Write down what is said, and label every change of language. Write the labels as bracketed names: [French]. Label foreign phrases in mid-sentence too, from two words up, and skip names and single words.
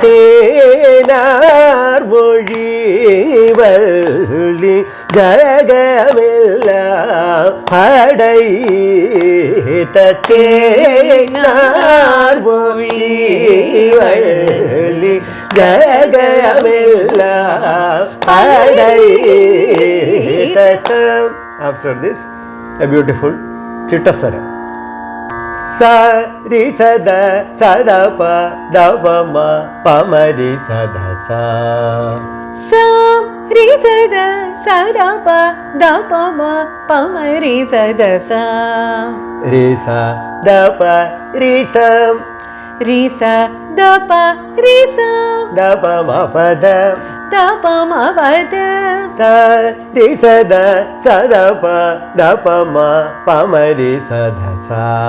[Tamil] தேனார் மொழி வள்ளி ஜகமெல்லாம் படைத்த தேனார் மொழி வள்ளி ஜகமெல்லாம் படைத்த. [English] After this, a beautiful Chittaswaram. Sa ri sada sada pa da pa ma pa ma ri sada sa. sa ri sada sada pa da pa ma pa ma ri sada sa. Ri sa da pa ri sa. Ri sa da pa ri sa. Da pa ma pa da. Da pa ma pa da. Sa ri sa da sa da pa da pa ma ri sa da sa.